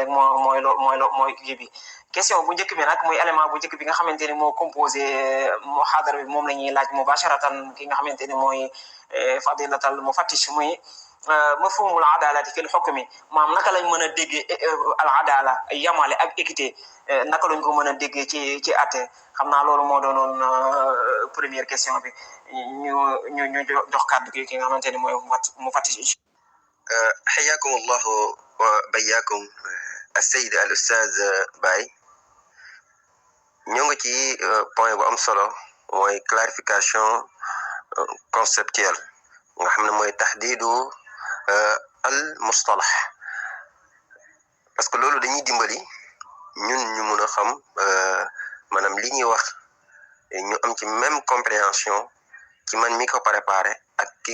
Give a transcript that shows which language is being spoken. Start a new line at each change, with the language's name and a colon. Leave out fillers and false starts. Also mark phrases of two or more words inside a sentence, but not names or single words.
Wolof: rek mooy kii bi question bu njëkk bi nag muy élément bu njëkk bi nga xamante ni moo composé muhaadara bi moom la ñuy laaj mubasharatan ki nga xamante ni mooy
Arabic: فضيلة المفتش
Wolof: muy
Arabic: مفهوم العدالة في الحكم
Wolof: maam naka lañ mën a déggee al adala yamale ak équité naka lañ ko mën a déggee ci àtte xam naa loolu moo doonoon
French: première question
Wolof: bi ñu jox kàddu gi ki nga xamante ni mooy mufattish.
Arabic: حياكم الله وبياكم السيد الأستاذ باي
Wolof: ñoo ngi ci point bu am solo mooy
French: clarification conceptuelle
Wolof: nga xam ne mooy
Arabic: تحديد المصطلح
French: parce que
Wolof: loolu dañuy dimbali ñun ñu mun a xam maanaam li ñuy wax ñu am ci
French: même compréhension
Wolof: ci man mi ko préparé ak ki